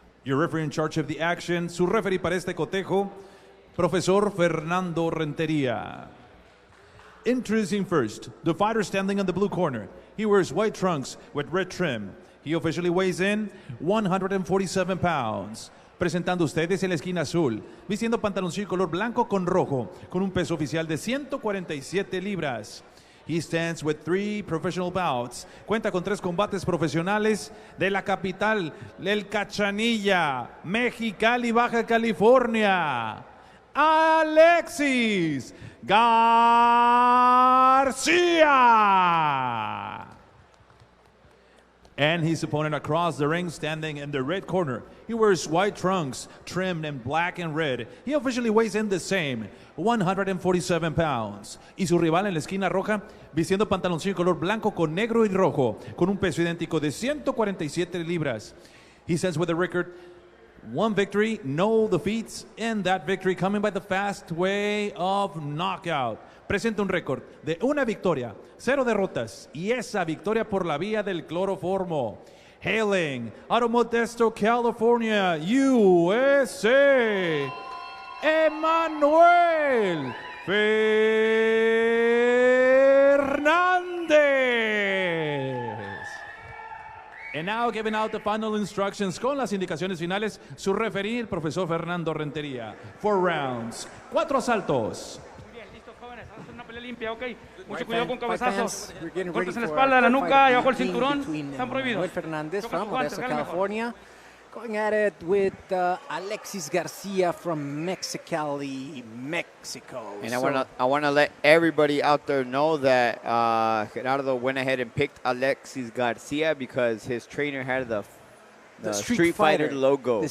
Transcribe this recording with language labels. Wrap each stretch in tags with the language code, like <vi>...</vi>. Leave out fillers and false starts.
<en>Your referee in charge of the action,</en> <es>su referee para este cotejo, Profesor Fernando Rentería.</es> <en>Introducing first, the fighter standing in the blue corner. He wears white trunks with red trim. He officially weighs in 147 pounds.</en> <es>Presentando ustedes en la esquina azul, vistiendo pantaloncillo color blanco con rojo, con un peso oficial de 147 libras.</es> <en>He stands with 3 professional bouts.</en> <es>Cuenta con 3 combates profesionales de la capital, el Cachanilla, Mexicali, Baja California. Alexis Garcia.</es> <en>And his opponent across the ring, standing in the red corner. He wears white trunks, trimmed in black and red. He officially weighs in the same, 147 pounds.</en> <es>Y su rival en la esquina roja, vistiendo pantaloncillo color blanco con negro y rojo, con un peso idéntico de 147 libras.</es> <en>He stands with a record 1 victory, no defeats, and that victory coming by the fast way of knockout.</en> <es>Presenta un récord de 1 victoria, 0 derrotas, y esa victoria por la vía del cloroformo.</es> <en>Hailing out of Modesto, California, USA, Emmanuel Fernandez. And now giving out the final instructions</en> <es>con las indicaciones finales, su referee, el profesor Fernando Rentería. 4 rounds, 4 asaltos. Limpia, ok. Mucho cuidado con cabezazos. Golpes en la espalda, la nuca y bajo el cinturón. Están prohibidos.</es> <en>Fernandez from Modesto, California. Going at it with Alexis Garcia from Mexicali, Mexico. And I wanna let everybody out there know that Gerardo went ahead and picked Alexis Garcia because his trainer had the Street Fighter logo.</en>